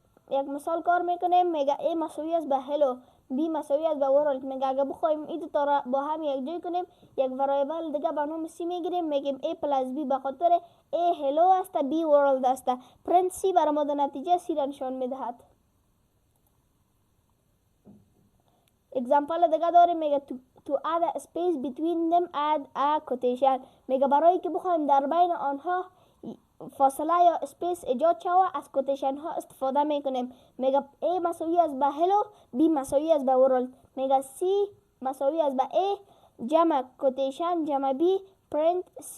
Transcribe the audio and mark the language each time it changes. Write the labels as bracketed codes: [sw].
[fa] یک مثال کار میکنیم. میگه A مساوی است به هلو، B مساوی است به ورلد. میگه اگه بخوایم این دو تا را با هم یکجا کنیم، یک وریبل دیگه به نام C میگیریم. میگیم A پلاس B به خاطر A هلو است، B ورلد است. پرنت C برای ما نتیجه C را نشان میدهد. اگزامپل دیگه داریم. میگه [en] to add a space between them add a quotation. [fa] میگه برای که بخوایم در بین آنها فاصله یا اسپیس ایجاد شود از کوتیشن ها استفاده میکنیم. میگه A مساوی است به هلو، B مساوی است به ورلد. میگه C مساوی است به A جمع کوتیشن جمع B پرنت C.